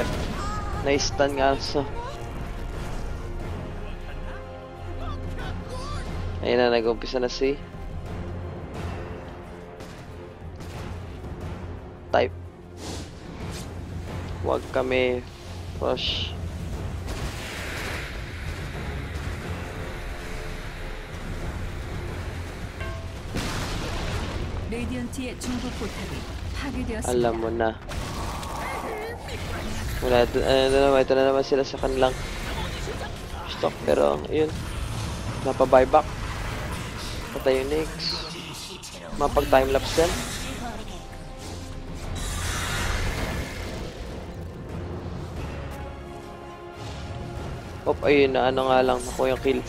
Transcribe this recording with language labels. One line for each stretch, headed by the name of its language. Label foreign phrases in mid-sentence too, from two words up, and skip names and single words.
Filipino: Na-stun nga, so ayun na, nag-umpisa na si Type. Huwag kami rush.
Korean: 레디언트의 중부 포탑이 파괴되었습니다.
Filipino: Alam mo na. Wala, ito na naman sila sa kanilang stock. Pero, ayun. Napa-buyback. Patay yung next. Mapag-timelapse din. Ayun na, nga lang. Nakuha yung kill.